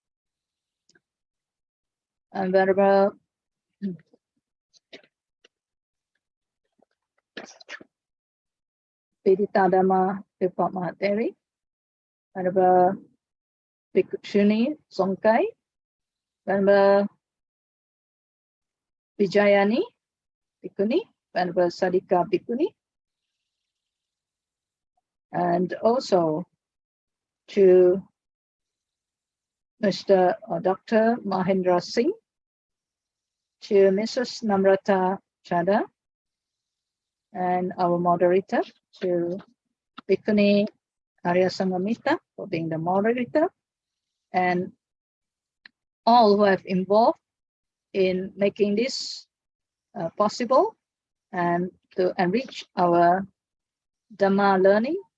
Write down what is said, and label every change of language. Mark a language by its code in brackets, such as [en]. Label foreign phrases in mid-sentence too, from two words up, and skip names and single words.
[en] and Venerable Viditadhammā Mahatheri, Venerable Bhikkhunī Saṅgha, Venerable Vijayani Bhikkhuni, Venerable Sadika Bhikkhuni, and also to Mr. or Dr. Mahendra Singh, to Mrs. Namrata Chada, and our moderator, to Bhikkhuni Arya Sanghamitta for being the moderator, and all who have involved in making this possible and to enrich our Dhamma learning,